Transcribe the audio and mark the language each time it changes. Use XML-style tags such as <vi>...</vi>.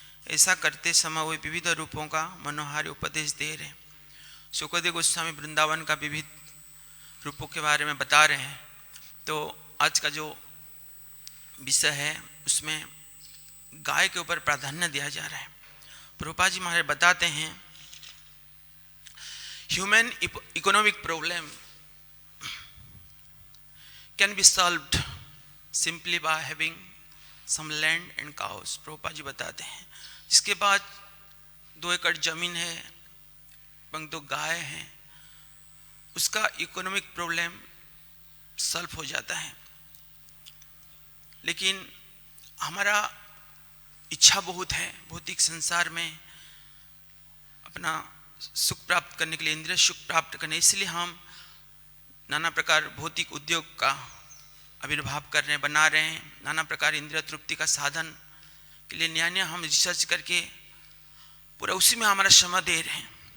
<hi>ऐसा करते समय वे विविध रूपों का मनोहारी उपदेश दे रहे हैं। सुखदेव गोस्वामी वृंदावन का विविध रूपों के बारे में बता रहे हैं। तो आज का जो विषय है उसमें गाय के ऊपर प्राधान्य दिया जा रहा है। प्रभुपाद जी महाराज बताते हैं</hi> <en>Human economic problem can be solved simply by having some land and cows.</en> <hi>Prabhupada ji बताते हैं जिसके बाद 2 एकड़ जमीन है एवं 2 गाय हैं, उसका इकोनॉमिक प्रॉब्लम सॉल्व हो जाता है। लेकिन हमारा इच्छा बहुत है भौतिक संसार में अपना सुख प्राप्त करने के लिए, इंद्रिय सुख प्राप्त करने, इसलिए हम नाना प्रकार भौतिक उद्योग का आविर्भाव कर रहे हैं, बना रहे हैं, नाना प्रकार इंद्रिय तृप्ति का साधन के लिए नया नया हम रिसर्च करके पूरा उसी में हमारा समय दे रहे हैं।</hi>